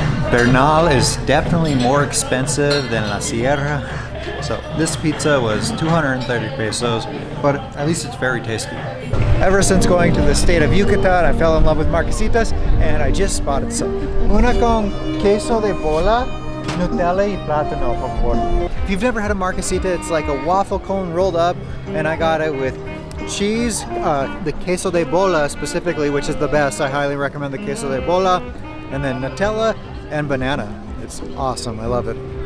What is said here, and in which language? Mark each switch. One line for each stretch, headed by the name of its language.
English: Bernal is definitely more expensive than La Sierra. So this pizza was 230 pesos, but at least it's very tasty. Ever since going to the state of Yucatan, I fell in love with marquesitas, and I just spotted some.
Spanish: Una con queso de bola, Nutella y plátano, por favor.
English: If you've never had a marquesita, it's like a waffle cone rolled up, and I got it with cheese, the queso de bola specifically, which is the best. I highly recommend the queso de bola, and then Nutella and banana. It's awesome. I love it.